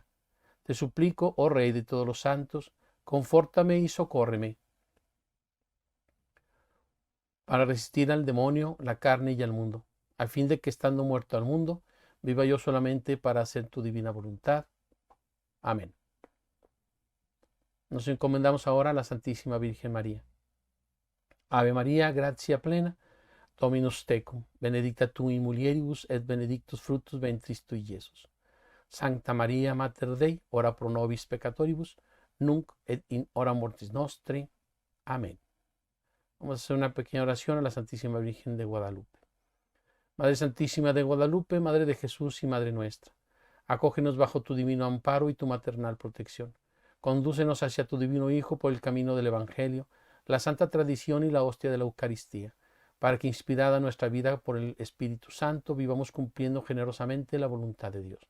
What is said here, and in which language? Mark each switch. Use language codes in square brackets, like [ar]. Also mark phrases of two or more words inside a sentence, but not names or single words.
[es] Te suplico, oh Rey de todos los santos, confórtame y socórreme para resistir al demonio, la carne y al mundo, a fin de que, estando muerto al mundo, viva yo solamente para hacer tu divina voluntad. Amén. Nos encomendamos ahora a la Santísima Virgen María. [la] Ave María, gratia plena, Dominus tecum, benedicta tu in mulieribus et benedictus fructus ventris tui, Iesus. Sancta Maria, Mater Dei, ora pro nobis peccatoribus, nunc et in hora mortis nostri. Amén. [es] Vamos a hacer una pequeña oración a la Santísima Virgen de Guadalupe. Madre Santísima de Guadalupe, Madre de Jesús y Madre nuestra, acógenos bajo tu divino amparo y tu maternal protección. Condúcenos hacia tu divino Hijo por el camino del Evangelio, la santa tradición y la hostia de la Eucaristía, para que, inspirada nuestra vida por el Espíritu Santo, vivamos cumpliendo generosamente la voluntad de Dios.